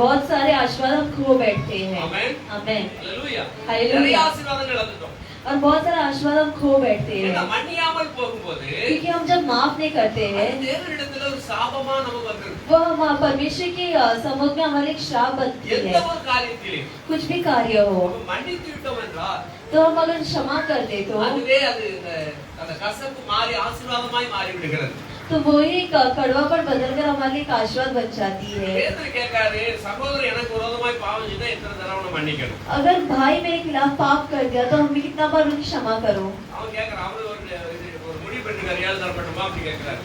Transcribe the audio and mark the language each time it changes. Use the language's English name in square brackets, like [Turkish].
[Hindi] बहुत सारे आशीर्वाद हम खो बैठते हैं। [Tamil] ஆமென். [Hindi] आमेन। [Tamil] ஹalleluya. [English] Hallelujah. [Tamil] நிறைய ஆசீர்வாதங்கள் இழந்துட்டோம். [Hindi] और बहुत सारे आशीर्वाद हम खो बैठते [Tamil] ஏன்னா [Hindi] हैं [Tamil] மன்னியாமல் போகும்போது [Hindi] क्योंकि हम जब माफ नहीं करते हैं [Tamil] தேவனிடத்துல ஒரு சாபமா நமக்கு வந்துருது. [Hindi] वो हम परमेश्वर के सम्मुख में हमारे एक श्राप बनती [Tamil] எந்த [Hindi] है। [Tamil] ஒரு காரியத்திலே [Hindi] कुछ भी कार्य हो [Tamil] நம்ம மன்னித்து விட்டோம் என்றால் [Hindi] तो हम अगर क्षमा कर दे [Tamil] அதுவே அது அந்த கசப்பு மாறி ஆசீர்வாதமாய் மாறி விடுகிறது. [Hindi] तो वही कड़वापन बदलकर हमारे लिए एक आशीर्वाद बन जाती है। [Tamil] பேதுரு கேட்காரு, சகோதரன் எனக்கு விரோதமாய் பாவம் செய்தா எத்தனை தடவை அவனை மன்னிக்கணும்? [Hindi] अगर भाई मेरे खिलाफ पाप कर दिया तो हमें कितना बार उन्हें क्षमा करो? [Tamil] அவன் கேட்கறான், அவரு ஒரு முடிவு பண்ணிருக்காரு, 7 தடவை பண்ணணுமா அப்படி கேட்கிறாரு.